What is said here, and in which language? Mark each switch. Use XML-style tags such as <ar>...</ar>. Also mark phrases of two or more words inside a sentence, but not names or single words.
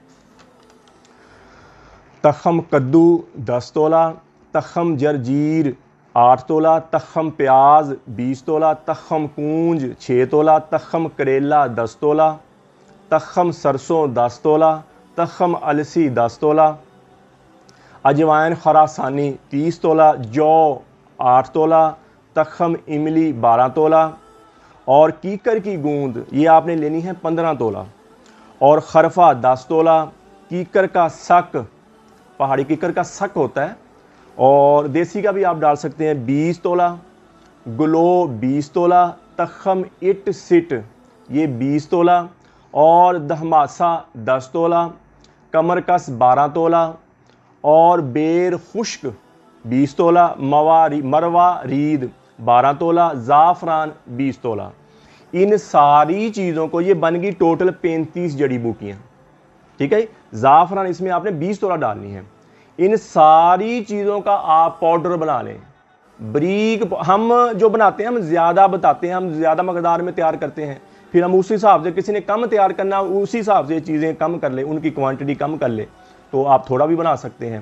<hi>तखम कद्दू 10 तोला, तखम जरजीर 8 तोला, तखम प्याज 20 तोला, तखम कूंज 6 तोला, तखम करेला 10 तोला, तखम सरसों 10 तोला, तखम अलसी 10 तोला, अजवाइन खरासानी 30 तोला, जौ 8 तोला, तखम इमली 12 तोला, और कीकर की गूंद ये आपने लेनी है 15 तोला, और खरफा 10 तोला, कीकर का सक, पहाड़ी कीकर का सक होता है, और देसी का भी आप डाल सकते हैं 20 तोला, ग्लो 20 तोला, तखम इट सिट ये 20 तोला, और दहमासा 10 तोला, कमरकस 12 तोला, और बेर खुश्क 20 तोला, मरवा रीद 12 तोला, ज़ाफ़रान 20 तोला। इन सारी चीज़ों को, ये बन गई टोटल 35 जड़ी बूटियाँ, ठीक है। ज़ाफ़रान इसमें आपने 20 तोला डालनी है। इन सारी चीज़ों का आप पाउडर बना लें, ब्रीक। हम जो बनाते हैं हम ज़्यादा बताते हैं, हम ज़्यादा मकदार में तैयार करते हैं, फिर हम उसी हिसाब से, किसी ने कम तैयार करना उसी हिसाब से चीज़ें कम कर ले, उनकी क्वांटिटी कम कर ले, तो आप थोड़ा भी बना सकते हैं।</hi>